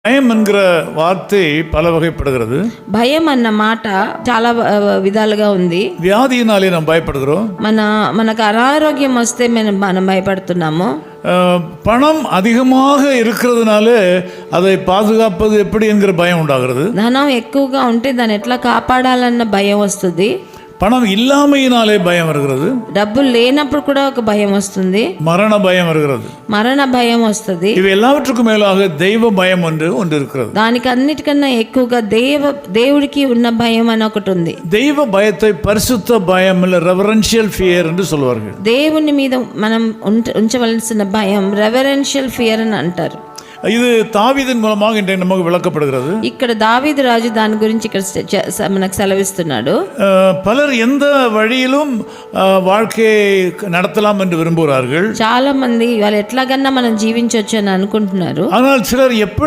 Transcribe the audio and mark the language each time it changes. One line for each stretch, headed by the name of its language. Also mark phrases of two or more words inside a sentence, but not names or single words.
Tamil: பயம் என்கிற வார்த்தை பல வகைப்படுகிறது.
Telugu: భయం అన్న మాట చాలా విధాలుగా ఉంది.
Tamil: வியாதியினாலே நாம் பயப்படுகிறோம்.
Telugu: మనకు అనారోగ్యం వస్తే మనం భయపడుతున్నాము.
Tamil: பணம் அதிகமாக இருக்கிறதுனால அதை பாதுகாப்பது எப்படி என்கிற பயம் உண்டாகிறது.
Telugu: ధనం ఎక్కువగా ఉంటే దాన్ని ఎట్లా కాపాడాలన్న భయం వస్తుంది.
Tamil: பணம் இல்லாமையினாலே பயம் வருகிறது.
Telugu: డబ్బులు లేనప్పుడు కూడా ఒక భయం వస్తుంది.
Tamil: மரண பயம் வருகிறது.
Telugu: మరణ భయం వస్తుంది.
Tamil: இவை எல்லாவற்றுக்கும் மேலாக தெய்வ பயம் ஒன்று இருக்கிறது.
Telugu: దానికి అన్నిటికన్నా ఎక్కువగా దేవుడికి ఉన్న భయం అని ఒకటి ఉంది.
Tamil: தெய்வ பயத்தை பரிசுத்த பயம் இல்ல
English: reverential fear
Tamil: என்று சொல்வார்கள்.
Telugu: దేవుని మీద మనం ఉంచవలసిన భయం
English: reverential fear
Telugu: అని అంటారు.
Tamil: இது தாவீதின் மூலமாக இன்றைக்கு நமக்கு விளக்கப்படுகிறது.
Telugu: ఇక్కడ దావీదు రాజు దాని గురించి ఇక్కడ మనకు సెలవిస్తున్నాడు.
Tamil: பலர் எந்த வழியிலும் வாழ்க்கையை நடத்தலாம் என்று விரும்புகிறார்கள்.
Telugu: చాలా మంది వాళ్ళు ఎట్లాగన్నా మనం జీవించవచ్చు అని అనుకుంటున్నారు.
Tamil: ஆனால் சிலர் எப்படி